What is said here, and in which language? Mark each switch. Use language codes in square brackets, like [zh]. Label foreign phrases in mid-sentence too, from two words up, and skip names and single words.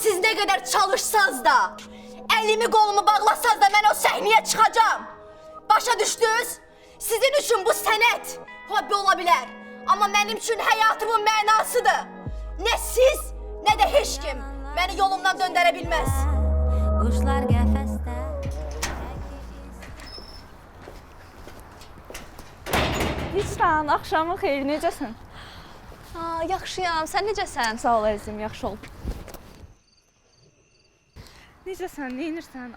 [tr] ne kadar çalışsanız da, elimi kolumu bağlasanız da ben o sahneye çıkacağım. Başa düştünüz? Sizin için bu senet hobi olabilir. Ama benim için hayatımın manasıdır. Ne siz ne de hiç kim beni yolumdan döndürebilmez. [az] Kuşlar qəfəsdə. Hicran, axşamın xeyir, necəsən? Yaxşıyam, sən necəsən? Sağ ol əzizim, yaxşı ol. Necəsən, neyinirsən?